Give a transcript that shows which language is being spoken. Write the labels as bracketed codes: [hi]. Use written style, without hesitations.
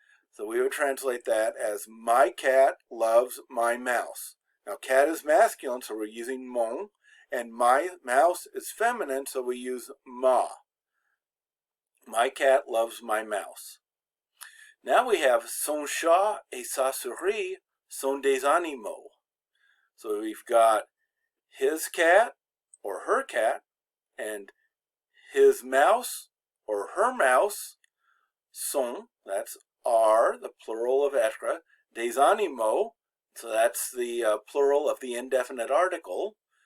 [en] So we would translate that as my cat loves my mouse. Now cat is masculine, so we're using mon, and my mouse is feminine, so we use ma. My cat loves my mouse. Now we have [fr] son chat et sa souris sont des animaux. [en] So we've got his cat or her cat and his mouse or her mouse, sont, that's are, the plural of être, [fr] des animaux, [en] so that's the plural of the indefinite article.